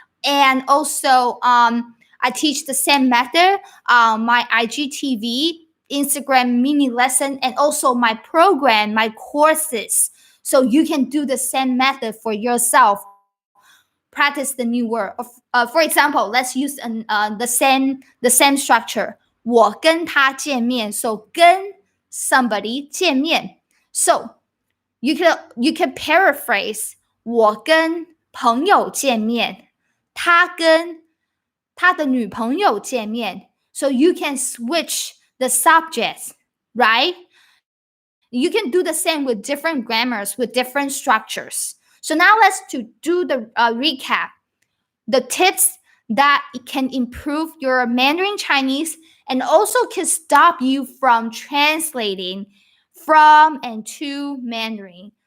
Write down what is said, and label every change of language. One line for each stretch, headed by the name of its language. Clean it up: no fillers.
English: And also, I teach the same method, my IGTV, Instagram mini lesson, and also my program, my courses. So you can do the same method for yourself. Practice the new word. For example, let's use the same structure.
Chinese: 我跟他见面.
English: So 跟 somebody 见面. So you can paraphrase
Chinese: 我跟朋友见面，他跟他的女朋友见面。
English: So you can switch the subjects, right? You can do the same with different grammars, with different structures. So now let's do the recap. The tips that can improve your Mandarin Chinese and also can stop you from translating from and to Mandarin.